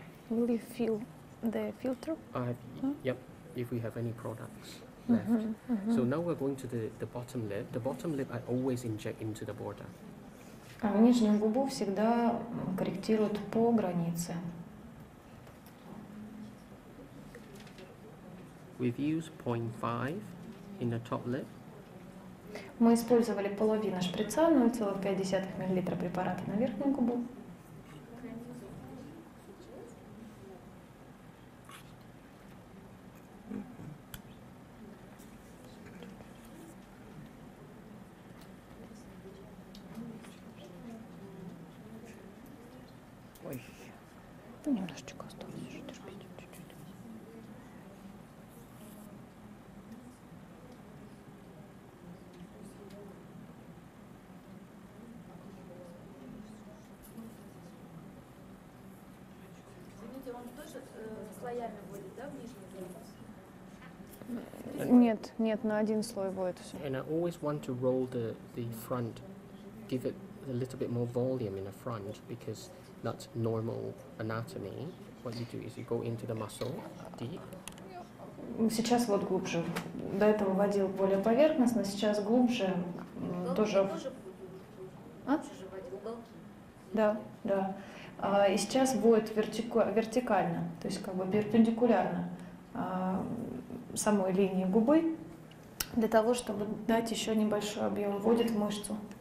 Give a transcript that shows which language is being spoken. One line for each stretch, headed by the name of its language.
English: Will you feel the filter? Yep, if we have any products left. So now we're going to the bottom lip. The bottom lip I always inject into the border.
Russian: Нижнюю губу всегда корректируют по границе.
English: We've used 0.5 in the top lip.
Russian: Мы использовали половину шприца, 0,5 мл препарата на верхнюю губу. Ой, Немножечко осталось еще терпеть, чуть-чуть. Извините, он тоже слоями будет, да, в нижний губу? Нет, нет, на один слой будет все.
English: And I always want to roll the front, give it a little bit more volume in the front because that's normal anatomy. What you do is you go into the muscle deep.
Russian: Сейчас вот глубже. До этого водил более поверхностно, сейчас глубже. Тоже. Тоже будет? А? Лучше же вводить уголки. Да, да. И сейчас вводит вертикально, то есть как бы перпендикулярно самой линии губы, для того, чтобы дать еще небольшой объем, вводит в мышцу.